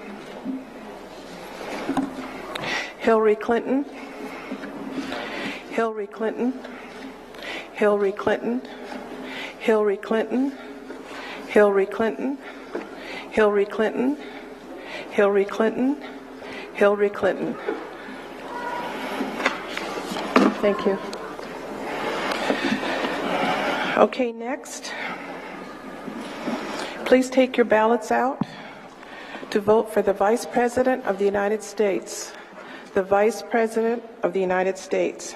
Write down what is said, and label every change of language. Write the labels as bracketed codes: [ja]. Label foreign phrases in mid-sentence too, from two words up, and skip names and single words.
[en] Hillary Clinton, Hillary Clinton, Hillary Clinton, Hillary Clinton, Hillary Clinton, Hillary Clinton, Hillary Clinton, Hillary Clinton. Thank you. Okay, next. Please take your ballots out to vote for the Vice President of the United States. The Vice President of the United States.